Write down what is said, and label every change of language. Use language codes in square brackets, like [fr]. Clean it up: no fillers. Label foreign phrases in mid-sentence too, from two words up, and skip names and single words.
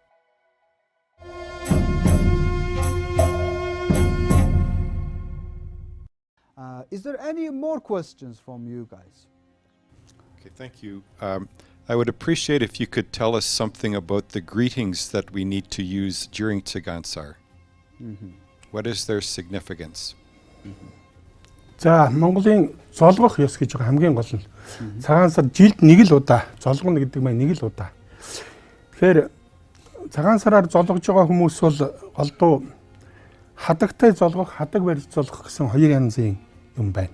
[en] Is there any more questions from you guys? Okay, thank you. I would appreciate if you could tell us something about the greetings that we need to use during Tsagaan Sar. What is their significance? [mn] За Монголын золгох ёс гэж байгаа хамгийн гол нь цагаан сар жилд нэг л удаа золгоно гэдэг маань нэг л удаа. Тэгэхээр цагаан сараар золгож байгаа хүмүүс бол голдуу хадагтай золгох, хадаг барьж золгох гэсэн хоёр янзын юм байна.